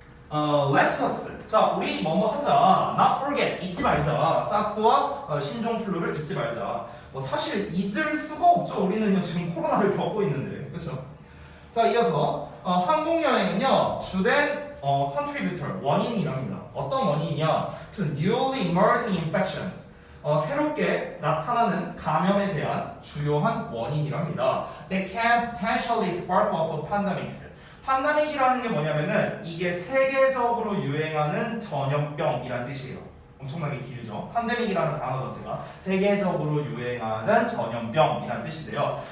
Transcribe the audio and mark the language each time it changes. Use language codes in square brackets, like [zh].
[en] Let us. [ko] 자, 우리 뭐뭐 하자. [en] Not forget. [ko] 잊지 말자. 사스와 신종플루를 잊지 말자. 뭐 사실 잊을 수가 없죠. 우리는요 지금 코로나를 겪고 있는데, 그렇죠? 자, 이어서 항공 여행은요 주된 contributor 원인이랍니다. 어떤 원인이냐? [en] To newly emerging infections. [ko] 새롭게 나타나는 감염에 대한 주요한 원인이랍니다. [en] That can potentially spark off pandemics. [ko] 팬데믹이라는 게 뭐냐면은 이게 세계적으로 유행하는 전염병이란 뜻이에요. 엄청나게 길죠. 팬데믹이라는 단어 자체가 세계적으로 유행하는 전염병이란 뜻인데요.